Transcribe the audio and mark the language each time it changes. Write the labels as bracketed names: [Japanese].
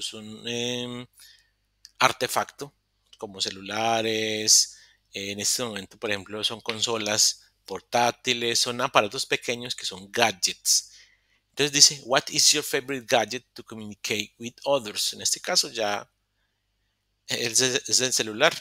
[Spanish] Es un artefacto como celulares. En este momento, por ejemplo, son consolas portátiles, son aparatos pequeños que son gadgets. Entonces dice, [English] what is your favorite gadget to communicate with others? [Spanish] En este caso ya es el celular.